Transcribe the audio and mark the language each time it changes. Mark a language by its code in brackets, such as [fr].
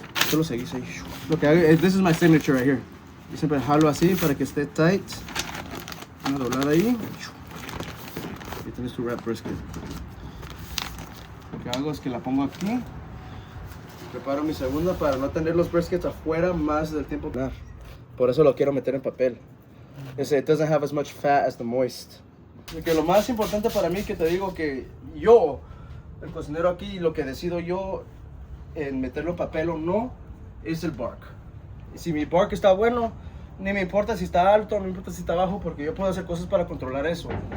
[es] Solo seguís ahí. Lo que hago es, [en] this is my signature right here. [es] Yo siempre jalo así para que esté tight. Una doblada ahí. Y tienes tu wrap brisket. Lo que hago es que la pongo aquí. Preparo mi segunda para no tener los briskets afuera más del tiempo. Por eso lo quiero meter en papel. [en] It doesn't have as much fat as the moist. [es] Porque lo más importante para mí, que te digo que yo, el cocinero aquí, lo que decido yo en meterlo en papel o no, es el bark. Y si mi bark está bueno, ni me importa si está alto, no me importa si está bajo, porque yo puedo hacer cosas para controlar eso.